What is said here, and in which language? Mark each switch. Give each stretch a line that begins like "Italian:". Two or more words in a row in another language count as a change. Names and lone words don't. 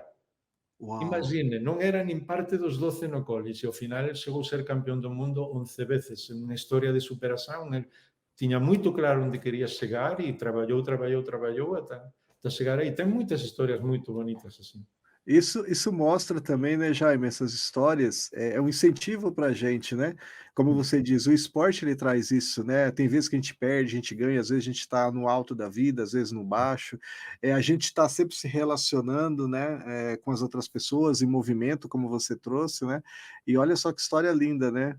Galician: Uau, Imagine, non era nin parte dos 12 no college, e ao final ele chegou a ser campeón do mundo 11 veces. En unha historia de superación, ele tiña moito claro onde quería chegar e traballou ata chegar aí. Ten moitas historias moito bonitas así.
Portuguese: Isso mostra também, né, Jaime, essas histórias, é um incentivo para a gente, né. Como você diz, o esporte ele traz isso, né, tem vezes que a gente perde, a gente ganha, às vezes a gente está no alto da vida, às vezes no baixo, a gente está sempre se relacionando, né, com as outras pessoas, em movimento, como você trouxe, né, e olha só que história linda, né.